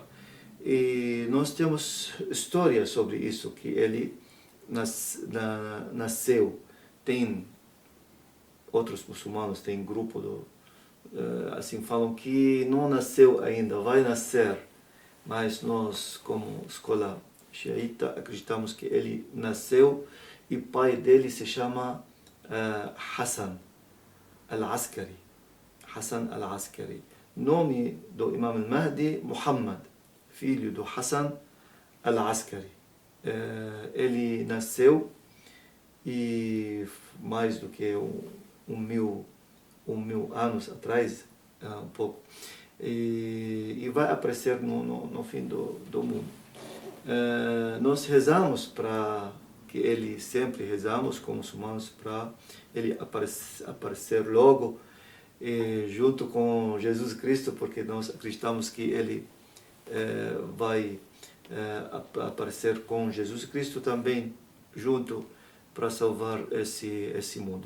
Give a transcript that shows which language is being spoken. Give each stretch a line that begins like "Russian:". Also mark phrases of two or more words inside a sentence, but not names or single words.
Portuguese: E nós temos história sobre isso, que ele nasceu. Tem outros muçulmanos, tem grupo assim, falam que não nasceu ainda, vai nascer, mas nós, como escola xiita, acreditamos que ele nasceu e o pai dele se chama Hassan al-Askari. Hassan al-Askari. Nome do Imam al-Mahdi, Muhammad, filho do Hassan al-Askari. Ele nasceu e mais do que mil anos atrás, um pouco, e vai aparecer no fim do mundo. Nós rezamos para que ele, sempre rezamos como muçulmanos para ele aparecer logo, junto com Jesus Cristo, porque nós acreditamos que ele vai aparecer com Jesus Cristo também junto para salvar esse mundo.